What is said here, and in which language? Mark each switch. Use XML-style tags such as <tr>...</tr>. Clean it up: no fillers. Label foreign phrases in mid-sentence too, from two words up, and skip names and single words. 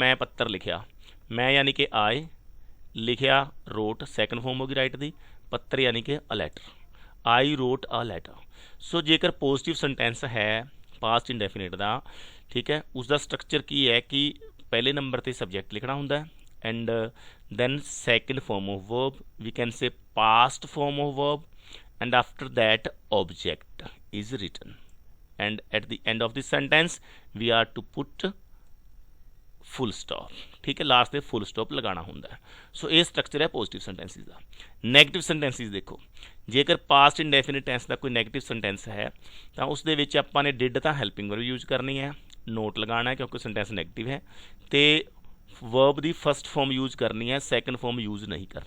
<pa>ਮੈਂ ਪੱਤਰ ਲਿਖਿਆ, ਮੈਂ ਯਾਨੀ ਕਿ ਆਏ, ਲਿਖਿਆ ਰੋਟ,</pa> <en>second form</en> <pa>ਹੋ ਗਈ ਰਾਈਟ ਦੀ, ਪੱਤਰ ਯਾਨੀ ਕਿ</pa> <en>a letter, I wrote a letter.</en> <pa>ਸੋ ਜੇਕਰ ਪੋਜ਼ੀਟਿਵ ਸੈਂਟੈਂਸ ਹੈ ਪਾਸਟ ਇੰਡੈਫੀਨਿਟ ਦਾ, ਠੀਕ ਹੈ, ਉਸ ਦਾ ਸਟਰਕਚਰ ਕੀ ਹੈ ਕਿ ਪਹਿਲੇ ਨੰਬਰ 'ਤੇ ਸਬਜੈਕਟ ਲਿਖਣਾ ਹੁੰਦਾ ਹੈ</pa> <en>and then second form of verb, we can say past form of verb, and after that object is written, and at the end of the sentence we are to put full stop,</en> <pa>ਠੀਕ ਹੈ, लास्ट ਤੇ</pa> <en>full stop</en> <pa>ਲਗਾਉਣਾ ਹੁੰਦਾ ਹੈ। ਸੋ ਇਹ ਸਟਰਕਚਰ ਹੈ</pa> <en>positive sentences</en> <pa>ਦਾ।</pa> <en>negative sentences</en> <pa>ਦੇਖੋ, ਜੇਕਰ</pa> <en>past indefinite tense</en> <pa>ਦਾ ਕੋਈ</pa> <en>negative sentence</en> <pa>ਹੈ ਤਾਂ ਉਸ ਦੇ ਵਿੱਚ ਆਪਾਂ ਨੇ ਡਿਡ ਤਾਂ</pa> <en>helping verb use</en> <pa>ਕਰਨੀ ਹੈ, ਨੋਟ ਲਗਾਉਣਾ ਹੈ ਕਿਉਂਕਿ ਸੈਂਟੈਂਸ ਨੈਗੇਟਿਵ ਹੈ, ਅਤੇ ਵਰਬ ਦੀ</pa> <en>first form use</en> <pa>ਕਰਨੀ ਹੈ,</pa> <en>second form use</en> <pa>ਨਹੀਂ ਕਰਨੀ।</pa>